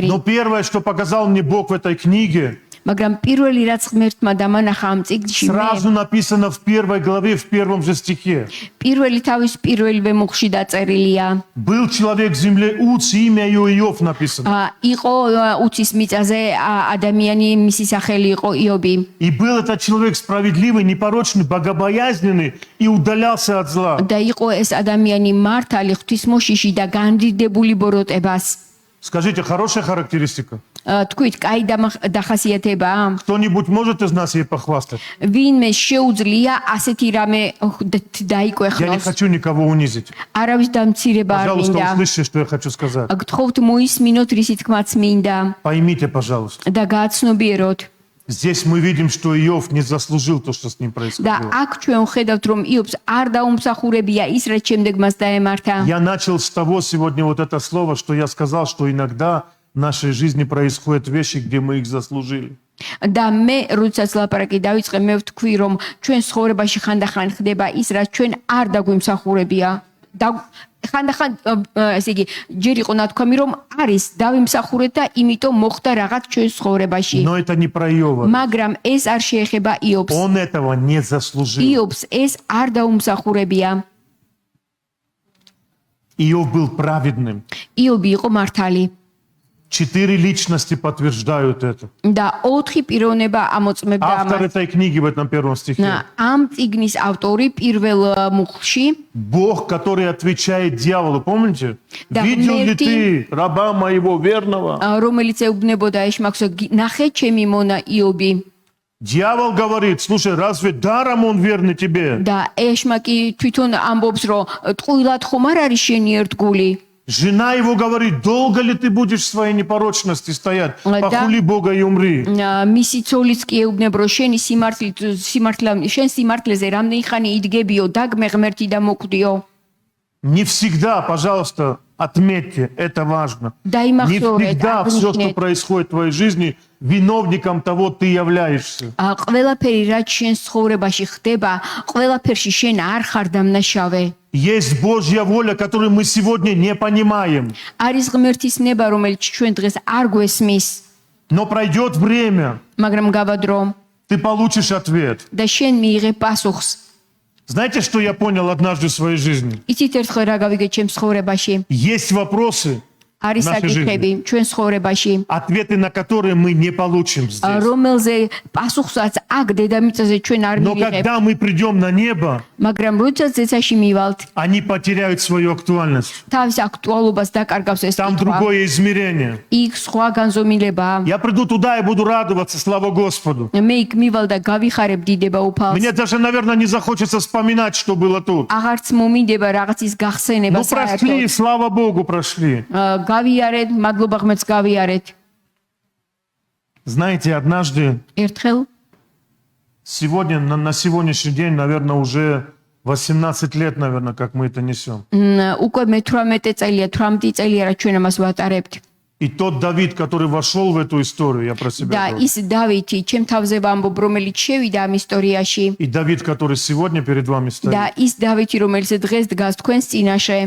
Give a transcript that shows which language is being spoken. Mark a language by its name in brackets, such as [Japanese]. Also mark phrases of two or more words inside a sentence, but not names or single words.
[Russian] Но первое, что показал мне Бог в этой книге, [Georgian] მაგრამ პირველი რაც ღმერთმა დამანახა ამ წიგნში, [Russian] сразу написано в первой главе, в первом же стихе. [Georgian] პირველი თავის პირველივე მუხში დაწერილია. [Russian] Был человек в земле Уц, имя его Иов написано. [Georgian] იყო უცის მიწაზე ადამიანი, მისი სახელი იყო იობი. [Russian] И был этот человек справедливый, непорочный, богобоязненный и удалялся от зла. [Georgian] და იყო ეს ადამიანი მართალი, ღვთისმოშიში და განდიდებული ბოროტებას. [Russian] Скажите, хорошая характеристика? [Georgian] თქვით, კაი დახასიათებაა? [Russian] Кто-нибудь может из нас ей похвастать? [Georgian] ვინმე შეუძლია ასეთი რამე [Russian] Я не [Georgian] დაიკვეხნოს? [Russian] хочу никого унизить. [Georgian] არავის დამცირება არ [Russian] Пожалуйста, [Georgian] მინდა. [Russian] услышьте, что я хочу сказать. [Georgian] გთხოვთ მოისმინოთ, რისი თქმაც მინდა [Russian] Поймите, пожалуйста. [Georgian] და გააცნობიეროთ. [Russian] Здесь мы видим, что Иов не заслужил то, что с ним [Georgian] და [Russian] происходило. [Georgian] აქ ჩვენ ხედავთ რომ იობს არ დაუმსახურებია ის რაც შემდეგ მას დაემართა. [Russian] Я начал с того сегодня вот это слово, что я сказал, что иногда в нашей жизни происходят вещи, где мы их заслужили. [Georgian] და მე როდესაც ლაპარაკი დავიწყე მე ვთქვი რომ ჩვენ ცხოვრებაში ხანდახან ხდება ის რაც ჩვენ არ დაგვიმსახურებია და ხანდახან ესე იგი ჯერ იყო ნათქვამი რომ არის დავიმსახურეთ და იმიტომ მოხდა რაღაც ჩვენ ცხოვრებაში [Russian] Но это не про Иова. [Georgian] მაგრამ ეს არ შეეხება იობს [Russian] Он этого не заслужил. [Georgian] იობს ეს არ დაუმსახურებია [Russian] Иов был праведным. [Georgian] იობი იყო მართალი [Russian] 4 личности подтверждают это. [Georgian] და 4 პიროვნება ამოწმებდა [Russian] Автор [Georgian] ამას [Russian] этой книги в этом первом стихе. [Georgian] ამ წიგნის ავტორი პირველ მუხლში [Russian] Бог, который отвечает дьяволу, помните? Да, Видел ли смерти- ты раба моего верного? [Georgian] რომელიც ეუბნებოდა ეშმაკსო ნახე ჩემი მონა იობი [Russian] Дьявол говорит, слушай, разве даром он верный тебе? [Georgian] და ეშმაკი თვითონ ამბობს რომ ტყუილად ხომ არ არის შენი ერთგული [Russian] Жена его говорит, долго ли ты будешь в своей непорочности стоять? Да. Похули Бога и умри. [Georgian] მისი ცოლიც კი ეუბნებ რომ შენი შენ სიმართლეზე რამდენი ხანი იდგებიო დაგმე ღმერთი და მოკვდიო [Russian] Не всегда, пожалуйста, отметьте, это важно. Да и Не махнёры, всегда это все, что обычно. происходит в твоей жизни, виновником того ты являешься. [Georgian] ყველაფერი რაც შენ ცხოვრებაში ხდება ყველაფერში შენ არ ხარ დამნაშავე [Russian] Есть Божья воля, которую мы сегодня не понимаем. [Georgian] არის ღმერთის ნება რომელიც ჩვენ დღეს არ გვესმის [Russian] Но пройдет время, [Georgian] მაგრამ გავადრო [Russian] ты получишь ответ. [Georgian] და შენ მიიღე პასუხს [Russian] Знаете, что я понял однажды в своей жизни? [Georgian] იცით ერთხელ რა გავიგე ჩემს ცხოვრებაში [Russian] Есть вопросы, [Georgian] არის [Russian] Нашей [Georgian] საკითხები ჩვენ ცხოვრებაში [Russian] ответы на которые мы не получим здесь. [Georgian] რომელზე პასუხსაც აქ დედამიწაზე ჩვენ არ [Russian] Но [Georgian] მივიღებთ [Russian] когда мы придем на небо, [Georgian] მაგრამ როდესაც ზეცაში მივალთ [Russian] они потеряют свою актуальность. [Georgian] თავის აქტუალობას დაკარგავს ეს [Russian] Там [Georgian] კითხვა [Russian] другое измерение. [Georgian] იქ სხვა განზომილებაა [Russian] Я приду туда и буду радоваться, слава Господу. [Georgian] მე იქ მივალ და გავიხარებ დიდება უფალს [Russian] Мне даже, наверное, не захочется вспоминать, что было тут. [Georgian] აღარც მომინდება რაღაცის გახსენება [Russian] Ну, прошли, [Georgian] საერთოდ [Russian] слава Богу, прошли. [Georgian] გავიარეთ მადლობა ღმერთს გავიარეთ [Russian] Знаете, однажды, [Georgian] ერთხელ [Russian] сегодня, на сегодняшний день, наверное, уже 18 лет, наверное, как мы это несем. [Georgian] უკვე მე-18 წელია 18 წელია რაც ჩვენ ამას ვატარებთ [Russian] И тот Давид, который вошел в эту историю, я про себя [Georgian] და [Russian] говорю. [Georgian] ის დავითი ჩემ თავზე ვამბობ რომელიც შევიდა ამ ისტორიაში [Russian] И Давид, который сегодня перед вами стоит. [Georgian] და ის დავითი რომელიც დღეს დგას თქვენს წინაშე